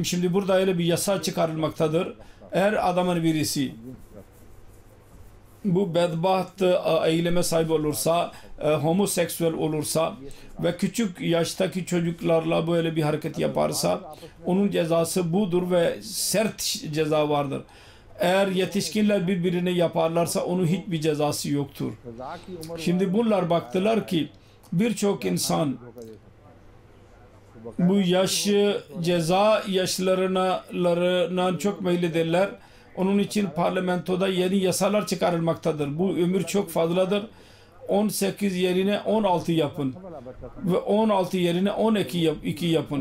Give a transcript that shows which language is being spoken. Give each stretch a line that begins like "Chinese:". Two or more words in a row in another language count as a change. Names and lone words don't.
Turkish: Şimdi burada öyle bir yasa çıkarılmaktadır. Eğer adamın birisi bu bedbaht eyleme sahip olursa, homoseksüel olursa ve küçük yaştaki çocuklarla böyle bir hareket yaparsa onun cezası budur ve sert ceza vardır. Eğer yetişkinler birbirine yaparlarsa onun hiçbir cezası yoktur.
Urdu: سزا کی عمر
Turkish: Şimdi bunlar baktılar ki birçok insan
Urdu: دھوکا دے سکتا
Turkish: bu yaşı ceza yaşlarından çok meyillidirler. Onun için parlamentoda yeni yasalar çıkarılmaktadır. Bu ömür çok fazladır. 18 yerine 16 yapın. Ve 16 yerine 12 yapın.